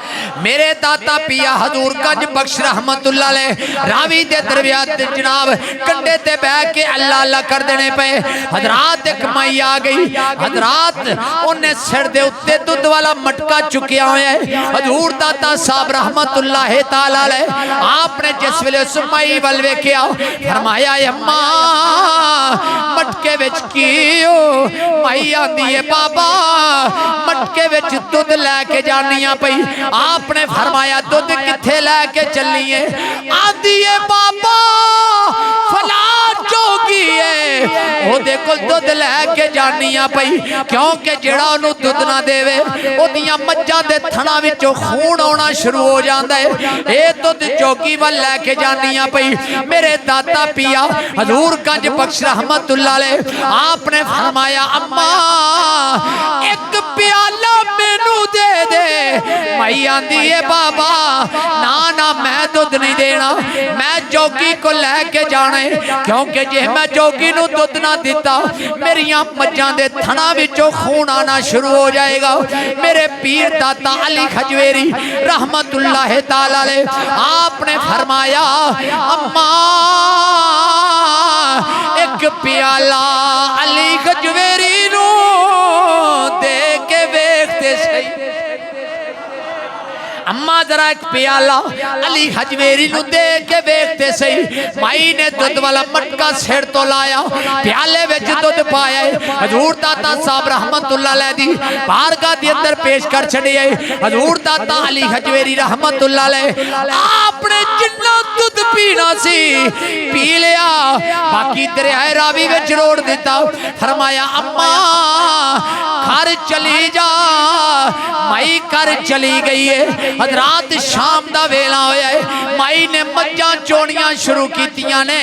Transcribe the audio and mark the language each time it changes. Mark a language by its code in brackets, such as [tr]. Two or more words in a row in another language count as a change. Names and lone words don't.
[pa] میرے داتا پیا حضور گنج بخش [ar] رحمۃ اللہ علیہ [pa] راوی دے درمیان تے جناب کنڈے تے بیٹھ کے اللہ اللہ کر دینے پے. حضرات اک مائی آ گئی، حضرات انہیں سر دے اتے دُدھ والا مٹکا چکیا ہویا ہے. حضور داتا صاحب [ar] رحمۃ اللہ تعالیٰ علیہ [pa] آپنے جس ویلے اس مائی ول ویکھیا فرمایا اماں مٹکے وچ کی ہو? مائی آندی ہے بابا مٹکے وچ دُدھ لیکے جانی پئی. آپنے فرمایا دُدھ کتھے لیکے چلی ہے? آندی ہے بابا فلاں جوگی ہے اودے کول دُدھ لیکے جانی پئی، کیونکہ جیہڑا اونوں دُدھ نہ دیوے اودیاں مجھاں دے تھناں وچوں خون آؤنا شروع ہو جاندا ہے. اے دُدھ جوگی ول لیکے جانی پئی۔ میرے داتا پیا حضور گنج بخش [ar] رحمۃ اللہ علیہ [pa] آپنے فرمایا اماں اک پیالہ مینوں دے دے. مائی آندی ہے بابا نہ نہ میں دُدھ نہیں دینا، میں جوگی کو لیکے جانا ہے، کیونکہ جے میں جوگی نوں دُدھ نہ دتا میریاں مجھاں دے تھناں وچوں خون آنا شروع ہو جائے گا. میرے پیر داتا علی خجویری [ar] رحمۃ اللہ تعالیٰ علیہ [pa] آپنے فرمایا اماں اک پیالہ علی خجویری نوں دے کے ویکھتے سہی. اماں ذرا اک پیالہ علی ہجویری نوں دے کے ویکھتے سہی. مائی نے دُدھ والا مٹکا سر تو لایا، پیالے وچ دُدھ پایا. حضور داتا صاحب [ar] رحمۃ اللہ علیہ [pa] دی بارگاہ دے اندر پیش کر چھڈیئے. حضور داتا علی ہجویری [ar] رحمۃ اللہ علیہ [pa] آپنے جنا دُدھ پینا سی پی لیا، باقی دریائے راوی وچ روڑ دتا. فرمایا اماں گھر چلی جا. مائی گھر چلی گئی ہے. حضرات شام دا ویلا ہویا ہے، مائی نے مجھاں چوݨیاں شروع کیتیاں نے.